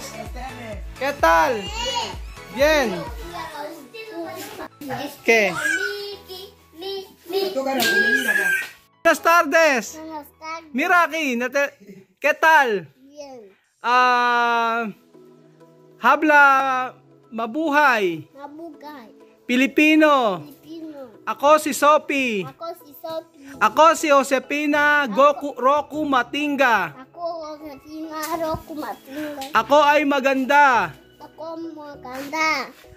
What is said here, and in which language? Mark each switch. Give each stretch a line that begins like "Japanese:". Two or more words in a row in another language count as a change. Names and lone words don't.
Spanish: ¿Qué tal? Bien. ¿Qué? Buenas tardes. Mira aquí, ¿qué tal? Bien. Habla mabuhay.
Filipino: Mabugay. Pilipino. Pilipino. Ako si Sophie. Ako si Sophie. Ako si Josepina Roku Matinga. Ako si Sinaro Kumatinga. Ako ay maganda. Ako maganda.